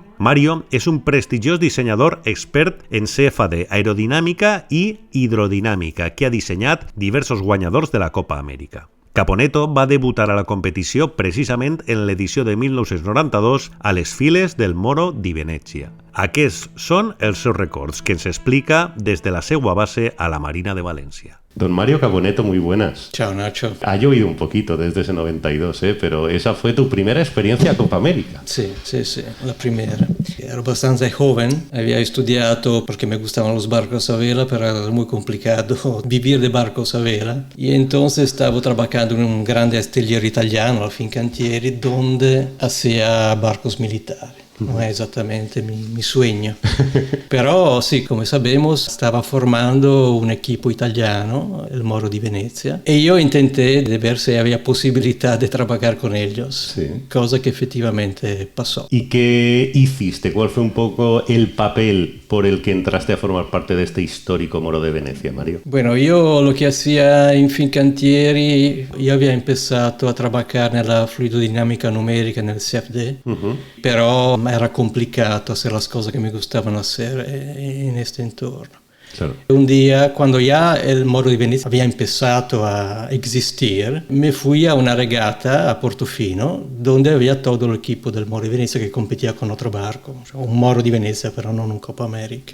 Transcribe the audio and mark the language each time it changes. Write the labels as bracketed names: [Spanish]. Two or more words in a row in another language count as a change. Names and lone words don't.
[Catalan] Mario és un prestigiós dissenyador expert en CFD, aerodinàmica i hidrodinàmica, que ha dissenyat diversos guanyadors de la Copa Amèrica. Caponetto va debutar a la competició precisament en l'edició de 1992 a les files del Moro di Venècia. Aquests són els seus records, que ens explica des de la seva base a la Marina de Valencia. [Spanish] Don Mario Caponetto, muy buenas. [Italian] Ciao, Nacho. [Spanish] Ha llovido un poquito desde ese 92, pero esa fue tu primera experiencia a Copa América. Sí, la primera. Ero bastante joven, había estudiado porque me gustaban los barcos a vela, pero era muy complicado vivir de barcos a vela. Y entonces estaba trabajando en un grande astillero italiano, la Fincantieri, donde hacía barcos militares. no es exactamente mi sueño. Pero sí, come sabemos, [Italian] stava formando [Spanish] un equipo italiano, el Moro di Venezia, [Italian] e io [Spanish] intenté de ver si había posibilità de trabajar con ellos, Sí. cosa que efectivamente pasó. ¿Y qué hiciste? ¿Cuál fue un poco el papel por el que entraste a formar parte de este histórico Moro de Venecia, Mario? Bueno, [Italian] io lo che hacía in Fincantieri, io avevo iniziato a lavorare nella fluidodinamica numerica nel CFD, però era complicato [Spanish] hacer las cosas que me gustaban hacer en este entorno. Claro. Un día, cuando ya el Moro de Venecia había empezado a existir, me fui a una regata a Portofino, donde había todo el equipo del Moro de Venecia que competía con otro barco, un Moro de Venecia, pero no un Copa América.